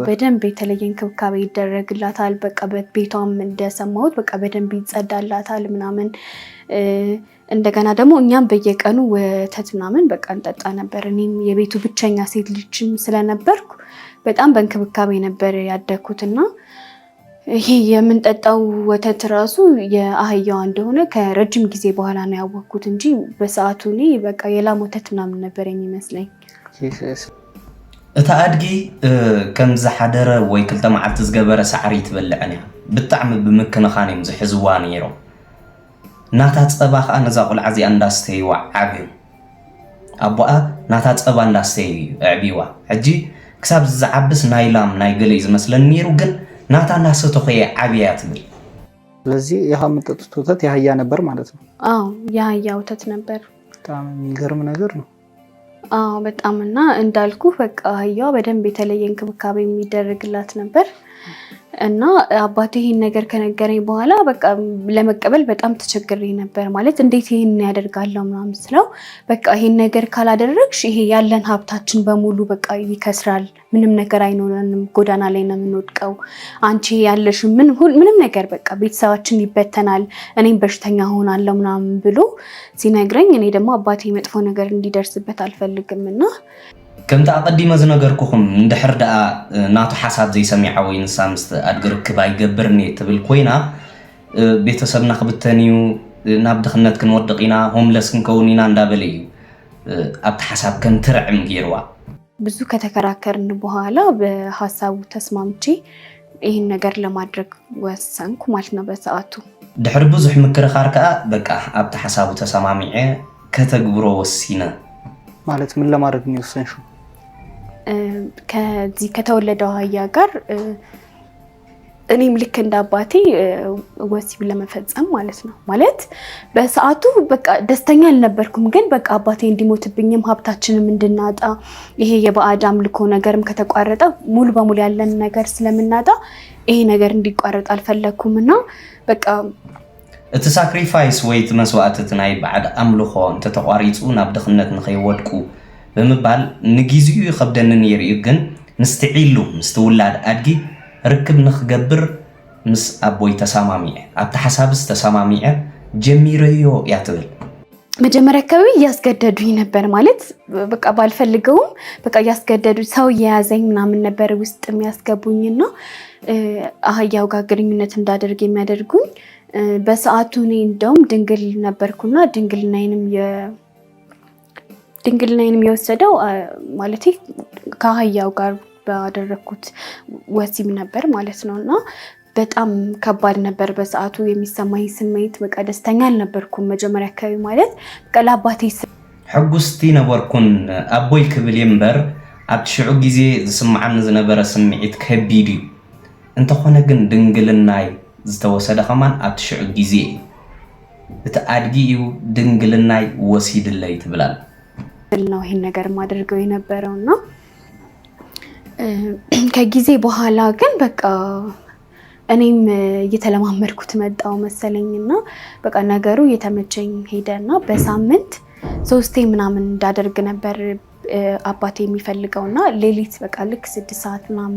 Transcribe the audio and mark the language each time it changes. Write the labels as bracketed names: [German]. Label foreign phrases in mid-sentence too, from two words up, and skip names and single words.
[Amharic] በደንብ የተለየ እንክብካቤ ይደረግላታል በቃ ቤቷም እንደሰማሁት በቃ በደንብ ይጸዳላታል ምናምን እንደገና ደግሞ እኛም በየቀኑ ወተት ምናምን በቃ እንጠጣ ነበር እኔም የቤቱ ብቸኛ ሴት ልጅም ስለነበርኩ በጣም በእንክብካቤ ነበር ያደኩትና ይሄ የምንጠጣው ወተት ራሱ የአህያዋ እንደሆነ ከረጅም ጊዜ በኋላ ነው ያወቅኩት እንጂ በሰዓቱ እኔ በቃ የላም ወተት ምናምን ነበር የሚመስለኝ [Tigrinya] እታ አድጊ ከም ዝሓደረ ወይ ክልተ መዓልቲ ዝገበረ ሳዕሪ ትበልዕን እያ ብጣዕሚ ብምክንኻን እዮም ዝሕዝዋ ነይሮም ናታ ፀባ ከዓ ነዛ ቆልዓ እዚኣ እንዳስተይዋ ዓብዩ ኣቦኣ ናታ ፀባ እንዳስተይ ኣዕቢዋ ሕጂ ክሳብ ዝዓብስ ናይ ላም ናይ ገለይ ዝመስለን ነይሩ ግን ናታ ናሰተኸየ ዓብያ ትብል [Amharic] ስለዚህ የምትጠጡት ወተት የአህያ ነበር ማለት ነው የአህያ ወተት ነበር በጣም የሚገርም ነገር ነው በጣም እና እንዳልኩ በቃ አህያዋ በደንብ የተለየ እንክብካቤ የሚደረግላት ነበር እና አባቴ ይሄን ነገር ከነገረኝ በኋላ በቃ ለመቀበል በጣም ተቸግሬ ነበር ማለት እንዴት ይሄን ያደርጋለው ምናምን ስለው በቃ ይሄን ነገር ካላደረግሽ ይሄ ያለን ሀብታችን በሙሉ በቃ ይከስራል ምንም ነገር አይኖርንም ጎዳና ላይ ነው የምንወድቀው አንቺ ያለሽ ምንም ነገር በቃ ቤተሰባችን ይበተናል እኔም በሽተኛ ሆናለሁ ምናምን ብሎ ሲነግረኝ እኔ ደግሞ አባቴ መጥፎ ነገር እንዲደርስበት አልፈልግምና [Tigrinya] ከምታ ቀዲመ ዝነገርኩኹም እንድሕር ደኣ ናቱ ሓሳብ ዘይሰሚዓ ወይ ንሳ ምስ ኣድጊ ርክብ ኣይገብርኒ ትብል ኮይና ቤተሰብና ክብተን እዩ ናብ ድኽነት ክንወድቕ ኢና ሆምለስ ክንከውን ኢና እንዳበለ እዩ ኣብቲ ሓሳብ ከም ትርዕም ገይርዋ [Amharic] ብዙ ከተከራከርን በኋላ በሐሳቡ ተስማምቼ ይህን ነገር ለማድረግ ወሰንኩ ማለት ነው በሰዓቱ [Tigrinya] ድሕሪ ብዙሕ ምክርኻር ከዓ በቃ ኣብቲ ሓሳቡ ተሰማሚዐ ከተግብሮ ወሲነ [Amharic] ማለት ምን ለማድረግ ነው የወሰንሽው ከዚህ ከተወለደው አህያ ጋር እኔም ልክ እንደ አባቴ ወሲብ ለመፈጸም ማለት ነው ማለት በሰዓቱ በቃ ደስተኛ አልነበርኩም ግን በቃ አባቴ እንዲሞትብኝም ሀብታችንም እንድናጣ ይሄ የባዕድ አምልኮ ነገርም ከተቋረጠ ሙሉ በሙሉ ያለን ነገር ስለምናጣ ይሄ ነገር እንዲቋረጥ አልፈለኩምና በቃ [Tigrinya] እቲ ሳክሪፋይስ ወይ እቲ መስዋዕት ናይ ባዕድ ኣምልኮ እንተተቋሪፁ ናብ ድኽነት ንኸይወድቁ ብምባል ንግዚኡ ይኸብደኒ ነይሩ እዩ ግን ምስቲ ዒሉ ምስቲ ውላድ ኣድጊ ርክብ ንኽገብር ምስ ኣቦይ ተሰማሚዐ ኣብቲ ሓሳብስ ተሰማሚዐ ጀሚረዮ እያ ትብል [Amharic] መጀመሪያ አካባቢ እያስገደዱኝ ነበር ማለት በቃ ባልፈልገውም በቃ እያስገደዱ ሰው የያዘኝ ምናምን ነበር ውስጥ የሚያስገቡኝና አህያው ጋር ግንኙነት እንዳደርግ የሚያደርጉኝ በሰዓቱ እኔ እንደውም ድንግል ነበርኩና ድንግልናዬንም የወሰደው ማለት ከአህያው ጋር ባደረኩት ወሲብ ነበር ማለት ነውና በጣም ከባድ ነበር በሰዓቱ የሚሰማኝ ስሜት በቃ ደስተኛ አልነበርኩም መጀመሪያ አካባቢ ማለት በቃ ለአባቴ [Tigrinya] ሕጉስቲ ነበርኩን ኣቦይ ክብል እምበር ኣብ ሽዑ ግዜ ዝስምዓኒ ዝነበረ ስምዒት ከቢድ እዩ እንተኾነ ግን ድንግልናይ ዝተወሰደ ከማን ኣብ ሽዑ ግዜ እቲ ኣድጊ እዩ ድንግልናይ ወሲድለይ ትብላል [Amharic] ነው ይሄን ነገር ማድረገው የነበረውና ከጊዜ በኋላ ግን በቃ እኔም እየተለማመድኩት መጣው መሰለኝና በቃ ነገሩ እየተመቸኝ ሄደና በሳምንት 3 ምናምን እንዳደርግ ነበር አባቴ የሚፈልገውና ሌሊት በቃ ልክ 6 ሰዓት ምናምን